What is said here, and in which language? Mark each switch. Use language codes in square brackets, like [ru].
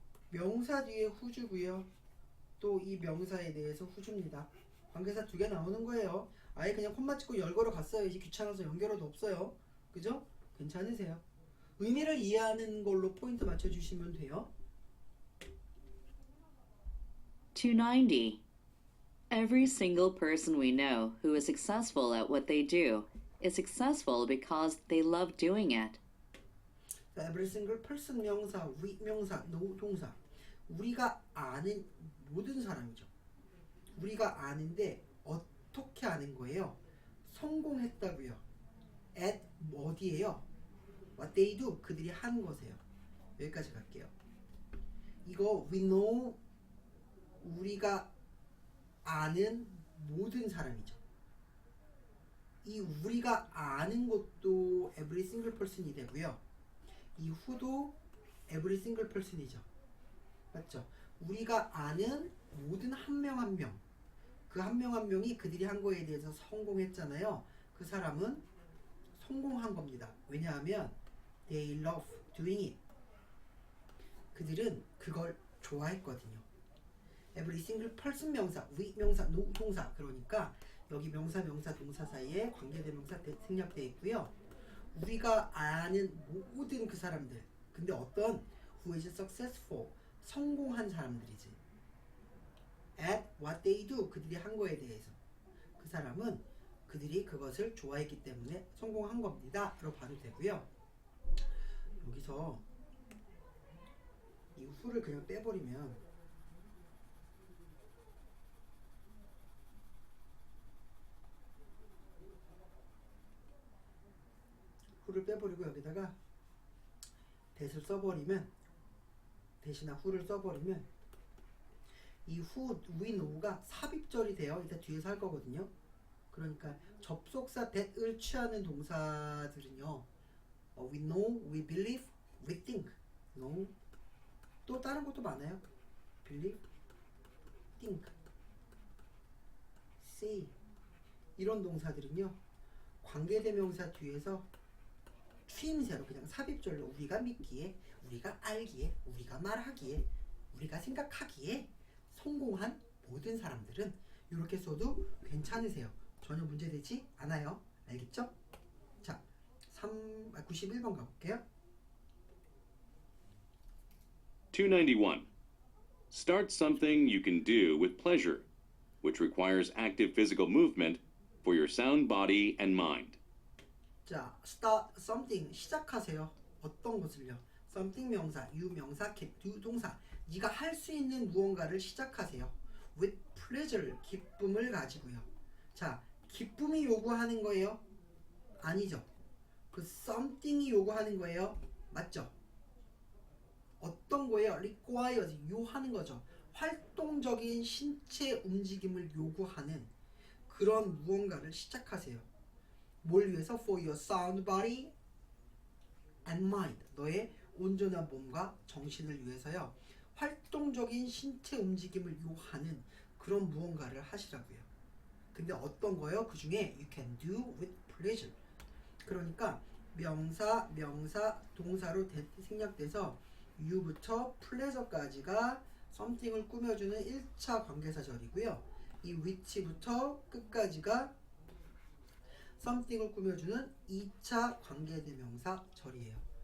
[ko] 명사 뒤에 후주고요. 또 이 명사에 대해서 후주입니다. 관계사 2개 나오는 거예요. 아예 그냥 콤마 찍고 열 걸어 갔어요. 이제 귀찮아서 연결어도 없어요. 그죠? 괜찮으세요? 의미를 이해하는 걸로 포인트 맞춰주시면 돼요. 290. [en] Every single person we know who is successful at what they do is successful because they love doing it. Every single person 명사, we 명사, no 동사. [ko] 우리가 아는 모든 사람이죠. 우리가 아는데 어떻게 아는 거예요? 성공했다고요. at 어디예요? [en] What they do, [ko] 그들이 하는 것이에요. 여기까지 갈게요. 이거 [en] we know, [ko] 우리가 아는 모든 사람이죠. 이 우리가 아는 것도 [en] every single person [ko] 이 되고요. 이 who도 every single person이죠. 맞죠? 우리가 아는 모든 한 명 한 명, 그 한 명 한 명이 그들이 한 거에 대해서 성공했잖아요. 그 사람은 성공한 겁니다. 왜냐하면 [en] they love doing it. [ko] 그들은 그걸 좋아했거든요. [en] every single person 명사, we 명사, no 동사. [ko] 그러니까 여기 명사, 명사, 동사 사이에 관계대명사 생략되어 있고요. 우리가 아는 모든 그 사람들. 근데 어떤 [en] who is successful, [ko] 성공한 사람들이지. [en] at what they do, [ko] 그들이 한 거에 대해서. 그 사람은 그들이 그것을 좋아했기 때문에 성공한 겁니다. 로 봐도 되고요. 여기서 이 who를 그냥 빼버리면 who를 빼버리고 여기다가 that을 써버리면 대신에 who를 써버리면 이 who, [en] we know [ko] 가 삽입절이 돼요. 일단 뒤에서 할 거거든요. 그러니까 접속사 that을 취하는 동사들은요. [en] we know, we believe, we think. [ko] know. 또 다른 것도 많아요. [en] believe, think, say. [ko] 이런 동사들은요. 관계대명사 뒤에서 추임새로 그냥 삽입절로 우리가 믿기에, 우리가 알기에, 우리가 말하기에, 우리가 생각하기에 성공한 모든 사람들은 이렇게 써도 괜찮으세요. 전혀 문제되지 않아요. 알겠죠? 자, 91번 가볼게요. 291. [en] Start something you can do with pleasure, which requires active physical movement for your sound body and mind. [ko] 자, [en] start something, [ko] 시작하세요. 어떤 것을요? [en] something 명사, you 명사, can do 동사. [ko] 네가 할 수 있는 무언가를 시작하세요. [en] with pleasure, [ko] 기쁨을 가지고요. 자, 기쁨이 요구하는 거예요? 아니죠. 그 something이 요구하는 거예요? 맞죠? 어떤 거예요? requires, 요하는 거죠. 활동적인 신체 움직임을 요구하는 그런 무언가를 시작하세요. 뭘 위해서? [en] For your sound body and mind. [ko] 너의 온전한 몸과 정신을 위해서요. 활동적인 신체 움직임을 요하는 그런 무언가를 하시라고요. 근데 어떤 거요? 그 중에 [en] you can do with pleasure. [ko] 그러니까 명사, 명사, 동사로 생략돼서 you부터 pleasure까지가 something을 꾸며주는 1차 관계사절이고요. 이 which부터 끝까지가 something을 꾸며주는 2차 관계대명사 절이에요.